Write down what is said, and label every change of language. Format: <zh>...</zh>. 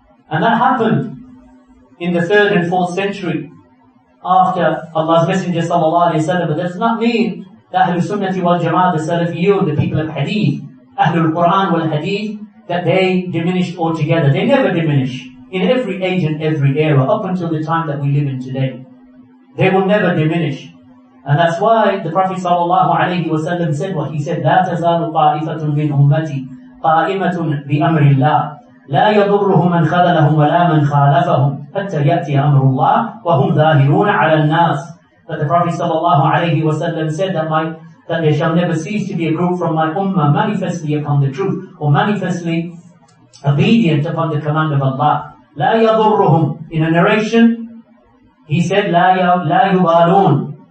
<en>And that happened in the 3rd and 4th century after Allah's Messenger sallallahu alayhi wa sallam. But that does not mean that Ahlul Sunnati wal Jama'at, the Salafiyun, the people of Hadith, Ahlul Quran wal Hadith, that they diminished altogether. They never diminish. In every age and every era, up until the time that we live in today. They will never diminish. And that's why the Prophet sallallahu alayhi wa sallam said what he said,</en> <ar>لا تزال طائفة من أمتي قائمة بأمر الله لا يضرهم من خذلهم ولا من خالفهم حتى يأتي أمر الله وهم ظاهرون على الناس.</ar> <en>That the Prophet sallallahu alayhi wa sallam said that there shall never cease to be a group from my ummah manifestly upon the truth, or manifestly obedient upon the command of Allah.</en> <ar>لا يضرهم.</ar> <en>In a narration, he said,</en> <ar>لا يبالون.</ar>